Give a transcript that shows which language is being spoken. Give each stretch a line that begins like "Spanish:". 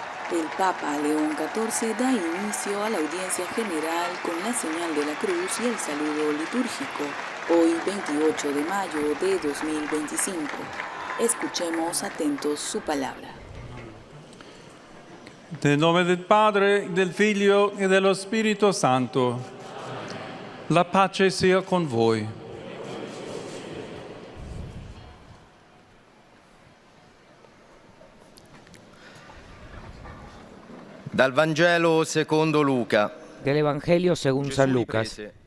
Spanish: El Papa León XIV da inicio a la audiencia general con la señal de la cruz y el saludo litúrgico, hoy 28 de mayo de 2025. Escuchemos atentos su palabra.
Italian: Nel nome del Padre, del Figlio e dello Spirito Santo, la pace sia con voi. Dal Vangelo secondo Luca.
Spanish: Del Evangelio según San Lucas.